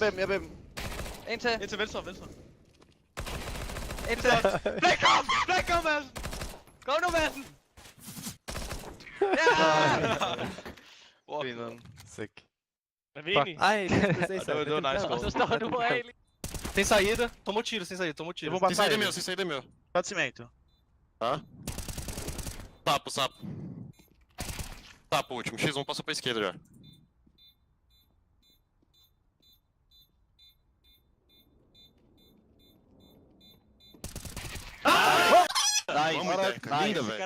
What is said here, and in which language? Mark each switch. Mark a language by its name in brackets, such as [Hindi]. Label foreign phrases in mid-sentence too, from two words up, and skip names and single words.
[Danish] En til. En til venstre. Indsats! Blæk kom, Madsen! Kom nu, Madsen! Ja! Wow. Sick. Er vi enige? Ej, det var nice. Og så står du af. [Portuguese] Tem saída. Tomou tiro, sem saída. Tomou tiro. Sem saída meu, sem saída meu. Pode cimento. Tá. Sapo, sapo. Sapo, último. X1 passou pra esquerda já. Linda, velho.